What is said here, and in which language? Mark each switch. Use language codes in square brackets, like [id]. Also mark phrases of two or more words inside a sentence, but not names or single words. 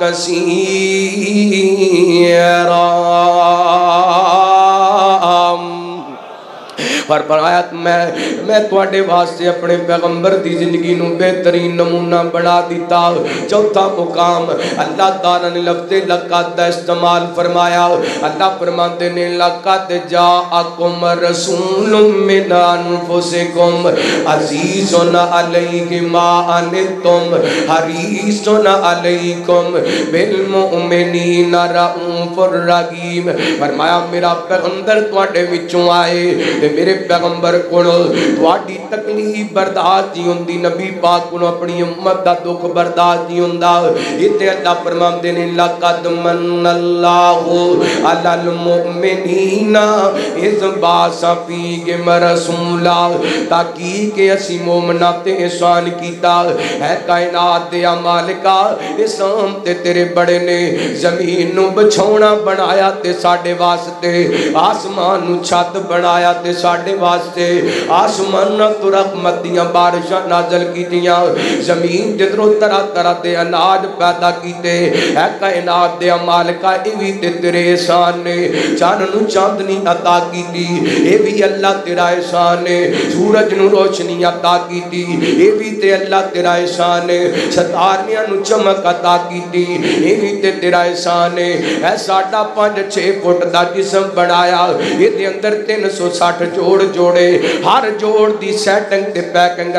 [pa] کثیرا فرمایا میں تواڈے واسطے اپنے پیغمبر دی زندگی نو بہترین نمونہ بنا دیتا چوتھا مقام اللہ تعالیٰ نے لفظ لقد دا استعمال فرمایا اللہ فرماتے نے [ar] لقد جاءکم رسول من انفسکم عزیز علیہ ما عنتم حریص علیکم بالمؤمنین رؤوف الرحیم [pa] فرمایا میرا پیغمبر تواڈے وچوں آئے تے میرے پیغمبر کو تواڈی تکلیف برداشت نہیں ہوندی نبی پاک کو اپنی امت دا دکھ برداشت نہیں ہوندا ایتھے اللہ فرماندے نے [ar] لقد من اللہ علی المؤمنین اذ بعث فیہم رسولا [pa] تحقیق اسی مومناں تے احسان کیتا ہے کائنات دے مالکا احسان تے تیرے بڑے نے زمین نو بچھونا بنایا تے ساڈے واسطے آسمان نو چھت بنایا تے ساڈے واسطے آسمان تو رحمت دیاں بارشاں نازل کیتیاں زمین جدروں طرح طرح دے اناج پیدا کیتے اے کائنات دے مالکا اے وی تے تیرے احسان نے چاند نو چاندنی عطا کیتی اے وی اللہ تیرا احسان نے سورج نو روشنی عطا کیتی اے وی تے اللہ تیرا احسان نے ستاریاں نو چمک عطا کیتی اے وی تے تیرا احسان نے اے ساڈا 5-6 فٹ دا جسم بنایا اے دے اندر 360 جوڑ جوڑے ہر جوڑ دی سیٹنگ تے پیکنگ